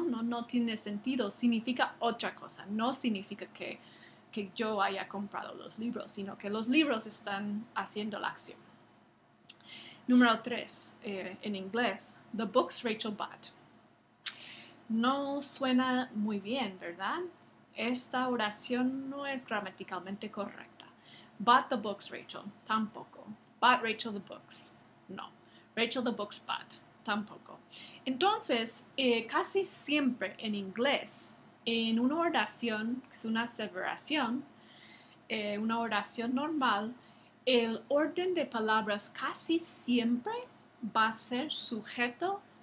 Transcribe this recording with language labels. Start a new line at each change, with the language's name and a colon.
Spanish: No tiene sentido, significa otra cosa. No significa que yo haya comprado los libros, sino que los libros están haciendo la acción. Número 3, en inglés,
English: the books Rachel bought.
Spanish: No suena muy bien, ¿verdad? Esta oración no es gramaticalmente correcta.
English: Bought the books, Rachel.
Spanish: Tampoco.
English: Bought Rachel the books. No. Rachel the books bought.
Spanish: Tampoco. Entonces, casi siempre en inglés, en una oración, que es una aseveración, una oración normal, el orden de palabras casi siempre va a ser sujeto,